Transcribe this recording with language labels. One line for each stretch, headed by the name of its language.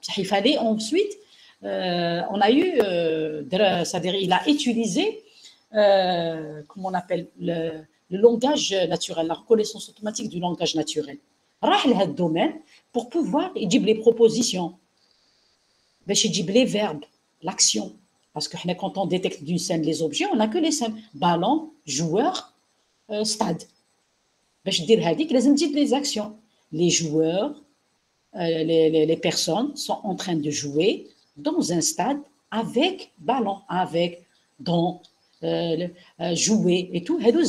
French: Il fallait ensuite, on a eu, c'est-à-dire il a utilisé, comment on appelle, le langage naturel, la reconnaissance automatique du langage naturel.
Arabic: راح لهذا الدومين
French: pour pouvoir
Arabic: يجيب
French: les propositions,
Arabic: باش يجيب
French: les verbes, l'action. Parce que quand on détecte d'une scène les objets, on n'a que les scènes. Ballon, joueur, stade.
Arabic: باش دير هذيك لازم تجيب
French: les actions. Les joueurs, les personnes sont en train de jouer dans un stade avec ballon, dans jouer et tout.